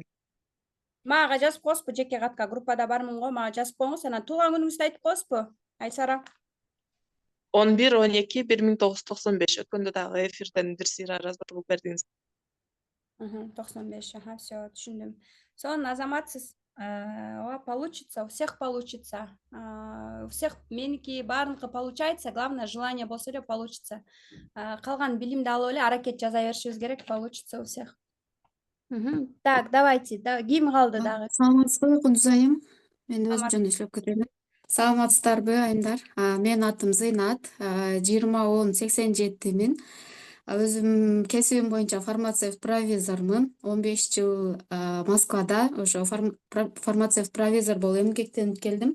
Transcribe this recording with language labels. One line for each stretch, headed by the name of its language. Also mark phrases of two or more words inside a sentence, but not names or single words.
Kyrgyz: Мага жазып коесузбу, жеке катка группада бармын го, мага жазып коюңуз, анан туулган күнүңүздү айтып коесузбу, Айсара? 11-12-1995. Өткөндө дагы эфирден бир сыйра жазып бердиңиз. 95, все, түшүндүм. Сонун азаматсыз.
Russian: Получится, у всех получится. У всех
Kyrgyz: меники баарыныкы
Russian: получается, главное желание
Kyrgyz: болсо эле
Russian: получится.
Kyrgyz: Калган билимди алып эле аракет жаза беришибиз керек,
Russian: получится у всех. Так, давайте.
Kyrgyz: Ким калды дагы? Саламатсызбы, Кундуз айым. Мен өзүм жөнүндө иштеп кетем. Саламатсыздарбы, айымдар? Менин атым Зыйнат, 20-10-87-мин. Өзүм кесибим боюнча фармацевт-провизормун. 15 жыл Москвада ошо фармацевт-провизор болуп эмгектенип келдим.